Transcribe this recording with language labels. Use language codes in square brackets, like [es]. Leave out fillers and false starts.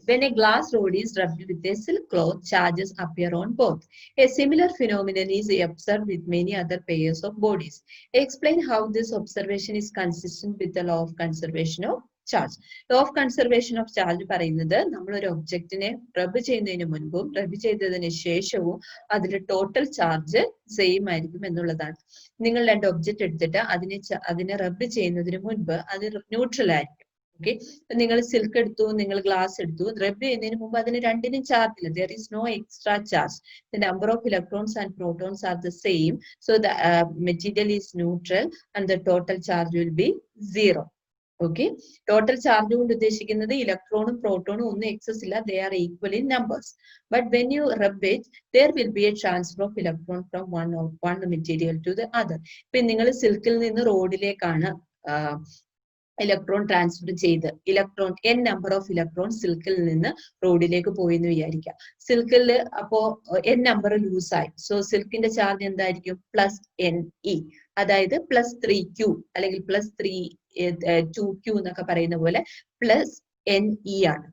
[en] When a glass rod is rubbed with a silk cloth, charges appear on both. A similar phenomenon is observed with many other pairs of bodies. Explain how this observation is consistent with the law of conservation of charge. [ml] Law of conservation of charge പറയുന്നത് നമ്മൾ ഒരു ഒബ്ജക്റ്റിനെ റബ് ചെയ്യുന്നതിന് മുൻപും റബ് ചെയ്തതിന് ശേഷവും അതിന്റെ total charge same ആയിരിക്കും എന്നുള്ളതാണ്. നിങ്ങൾ രണ്ട് ഒബ്ജക്റ്റ് എടുത്തിട്ട് അതിനെ റബ് ചെയ്യുന്നതിന് മുൻപ് അത് ന്യൂട്രൽ ആയിരിക്കും. ഓക്കെ, നിങ്ങൾ സിൽക്ക് എടുത്തു, നിങ്ങൾ ഗ്ലാസ് എടുത്തു, റബ് ചെയ്യുന്നതിന് മുമ്പ് അതിന് രണ്ടിനും ചാർജ് ഇല്ല. [en] There is no extra charge. The number of electrons and protons are the same. So the material is neutral and the total charge will be 0. [ml] Okay, total charge കൊണ്ട് ഉദ്ദേശിക്കുന്നത് ഇലക്ട്രോണും പ്രോട്ടോണും ഒന്നും എക്സസ് ഇല്ല. [en] They are equal in numbers. But when you rub it there will be a transfer of electron from one material to the other. [ml] ഇപ്പൊ നിങ്ങൾ സിൽക്കിൽ നിന്ന് റോഡിലേക്കാണ് electron transfer ചെയ്ത് n number of electron സിൽക്കിൽ നിന്ന് റോഡിലേക്ക് പോയി എന്ന് വിചാരിക്കാം. സിൽക്കിൽ അപ്പോ n നമ്പർ ലൂസായി. സോ സിൽക്കിന്റെ ചാർജ് എന്തായിരിക്കും? +Ne, അതായത് +3q അല്ലെങ്കിൽ +2q എന്നൊക്കെ പറയുന്ന പോലെ +Ne ആണ്.